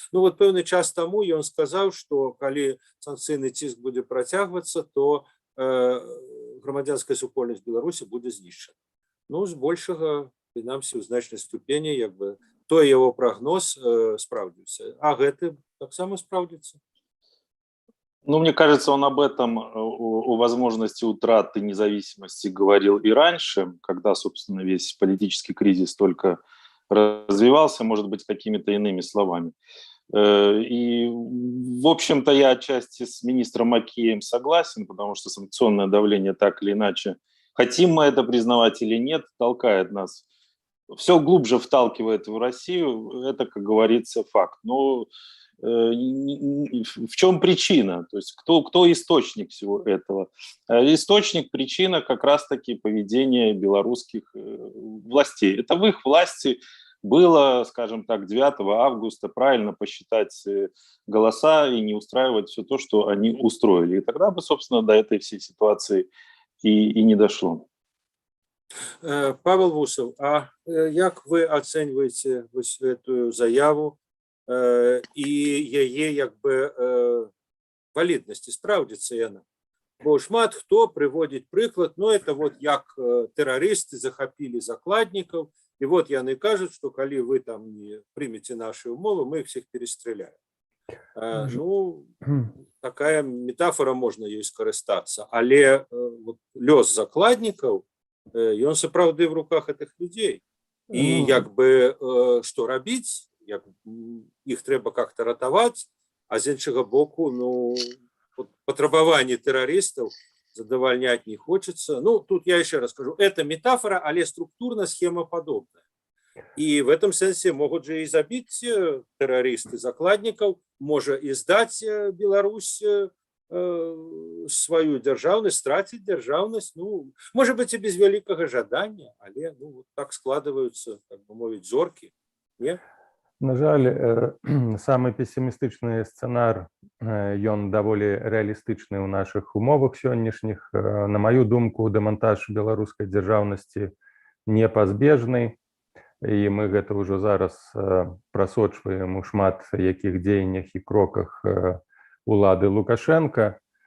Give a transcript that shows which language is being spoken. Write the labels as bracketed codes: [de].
[be] Ну вот пэўны час таму ён сказаў, што калі санкцыйны ціск будзе працягвацца, то грамадзянская супольнасць Беларусі будзе знішчана. Ну, збольшага, прынамсі, у значнай ступені, як бы, той яго прогноз спраўдзіўся. А гэты таксама спраўдзіцца? [ru] Ну, мне кажется, он об этом, о возможности утраты независимости говорил и раньше, когда, собственно, весь политический кризис только развивался, может быть, какими-то иными словами. И, в общем-то, я отчасти с министром Макеем согласен, потому что санкционное давление так или иначе, хотим мы это признавать или нет, толкает нас, все глубже вталкивает в Россию, это, как говорится, факт. Но в чем причина? То есть кто источник всего этого? Источник, причина как раз-таки поведение белорусских властей. Это в их власти было, скажем так, 9 августа правильно посчитать голоса и не устраивать все то, что они устроили. И тогда бы, собственно, до этой всей ситуации и не дошло. [be] Павел Вусаў, а як вы ацэньваеце вось гэтую заяву і яе як бы валіднасці, спраўдзіцца яна? Бо шмат хто прыводзіць прыклад, ну это вот як тэрарысты захапілі закладнікаў, і вот яны кажуць, што калі вы там не прымеце нашы ўмовы, мы іх всех перастреляем. Ну, такая метафора, можна ёй скарыстацца, але вот лёс закладнікаў, ён сапраўды [ru] в руках этих людей. [be] І як бы што рабіць, іх трэба как-то ратаваць, а з іншага боку, ну, патрабаванні тэрарыстаў задавальняць [ru] не хочется. Ну, тут я еще раз скажу, это метафора, але структурно схема подобная. И в этом сенсе могут же и забить террористы закладников, может и сдать Беларусь свою державность, стратить державность, ну, может быть и без великого жадания, але ну, вот так складываются, как бы мовить, зорки, не? [be] На жаль, самый пессимистычны сцэнар, ён даволі рэалістычны ў нашых умовах сённяшніх. На маю думку, дэмантаж беларускай дзяржаўнасці непазбежны, і мы гэта ўжо зараз прасочваем у шмат якіх дзеяннях і кроках улады Лукашенка.